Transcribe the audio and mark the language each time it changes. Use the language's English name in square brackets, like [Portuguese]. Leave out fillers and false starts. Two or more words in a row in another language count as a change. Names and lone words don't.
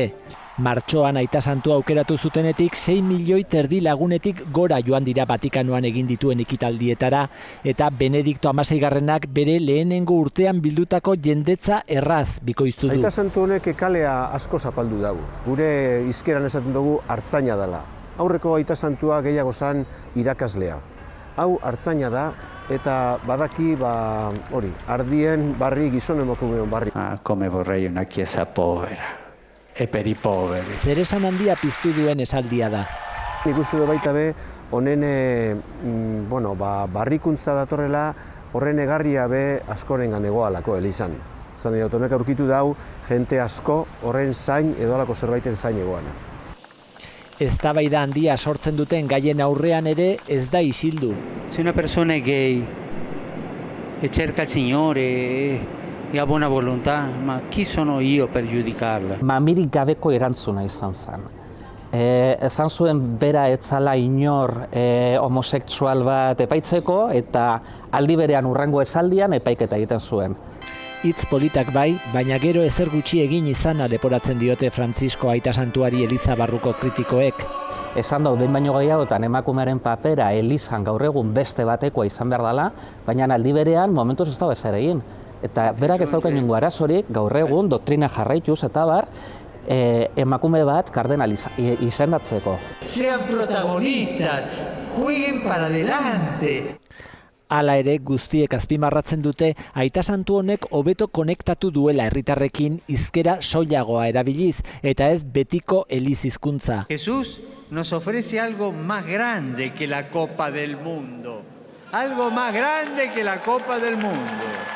[Basque] Martxoan Aita Santua aukeratu zutenetik 6 milioi terdi lagunetik gora joan dira Vatikanoan egin dituen ekitaldietara, eta Benedikto XVI bere lehenengo urtean bildutako jendetza erraz bikoiztu du. Aita Santu honek kalea asko zapaldu dago. Gure hizkeran esaten dugu artzaina dela. Aurreko Aita Santua gehiago zan irakaslea. Hau artzaina da, eta badaki, ardien barri, gizon emakumeon barri. [Italian] Come vorrei una chiesa povera. E per i poveri. [Basque] Zeresan handia piztu duen esaldia da. Nik uste du baita be, honen barrikuntza datorrela, horren egarria be askorengan egoalako elizan. Zan dut, honek aurkitu dau, jente asko horren zain edo alako zerbaiten zain egoana. Eztabaida handia sortzen duten gaien aurrean ere ez da isildu. [Italian] Se una persona è gay e cerca il Signore e ha buona volontà, ma chi sono io per giudicarla? [Basque] Mamirik gabeko erantzuna izan zen. Esan zuen bera etzala inor homosexual bat epaitzeko, eta aldi berean hurrengo esaldian epaiketa egiten zuen. Hitz politak bai, baina gero ezer gutxi egin izana leporatzen diote Frantzisko Aita Santuari Eliza barruko kritikoek. Esan da, behin baino gehiagotan emakumearen papera Elizan gaur egun beste batekoa izan behar dela, baina aldi berean momentuz ez dago ezer egin. Eta berak ez dauka inongo arazorik, gaur egun doktrina jarraituz eta bar, emakume bat kardenal izendatzeko. [Spanish] Sean protagonistas, jueguen para adelante. [Basque] Hala ere, guztiek azpimarratzen dute Aita Santu honek hobeto konektatu duela herritarrekin hizkera soilagoa erabiliz, eta ez betiko eliz hizkuntza. [Spanish] Jesús nos ofrece algo más grande que la Copa del Mundo. Algo más grande que la Copa del Mundo.